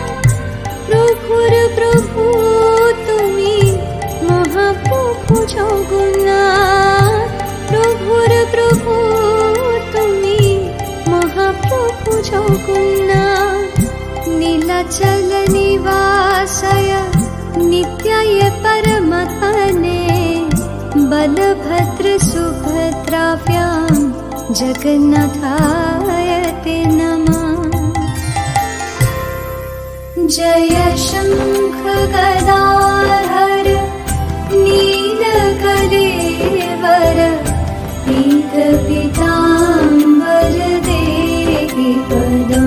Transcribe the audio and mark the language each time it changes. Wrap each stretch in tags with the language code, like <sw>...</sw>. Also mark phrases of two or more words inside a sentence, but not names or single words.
<bn>প্রভুর প্রভু তুমি মহাপ্রভু জগন্নাথ, প্রভুর প্রভু তুমি মহাপ্রভু জগন্নাথ।</bn> <sa>नीलाचल निवासाय नित्याय परमात्मने बलभद्रसुभद्राभ्यां जगन्नाथाय ते नमः। जय शंख गदाधर नीलकलेवर पीत पीताम्बर देहि पदम्।</sa>